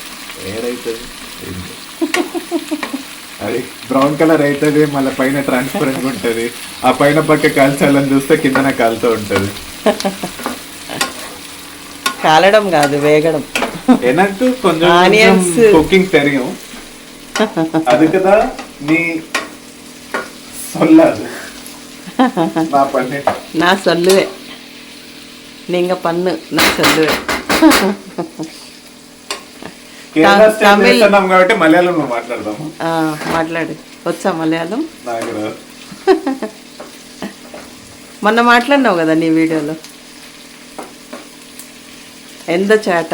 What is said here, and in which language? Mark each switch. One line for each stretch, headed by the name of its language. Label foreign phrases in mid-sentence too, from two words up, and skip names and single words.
Telugu: ఏడైతుంది అది బ్రౌన్ కలర్ అవుతుంది, మళ్ళీ పైన ట్రాన్స్పరెంట్ ఉంటుంది. ఆ పైన పక్క కాల్చాలని చూస్తే కిందనే కాలుతూ ఉంటుంది. కాలడం కాదు, వేగడం.
Tamil: எனக்கு கொஞ்சம் குக்கிங் தெரியும், அதுக்குதா நீ சொல்லாது. நான் பண்ணிட்டேன். நான் சொல்லுவேன், நீங்க பண்ணு, நான் சொல்லுவேன்.
Telugu: తమిళ్ కాబట్టి మలయాళంలో మాట్లాడదాము. మాట్లాడు, వచ్చా మలయాళం? నాకు రాదు. మొన్న మాట్లాడినావు కదా నీ వీడియోలో, ఎంత చాట